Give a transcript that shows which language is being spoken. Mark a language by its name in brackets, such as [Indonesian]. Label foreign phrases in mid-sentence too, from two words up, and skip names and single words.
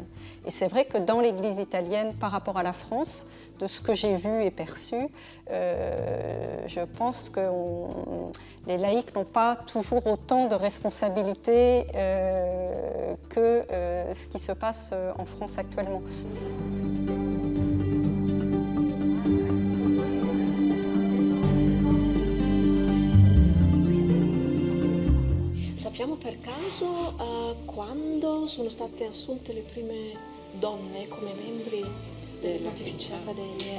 [French] Et c'est vrai que dans l'Église italienne, par rapport à la France, de ce que j'ai vu et perçu, je pense que les laïcs n'ont pas toujours autant de responsabilités que ce qui se passe en France actuellement. [Italian] Sappiamo per caso quando sono state assunte le prime donne come membri delle Pontificie Accademie?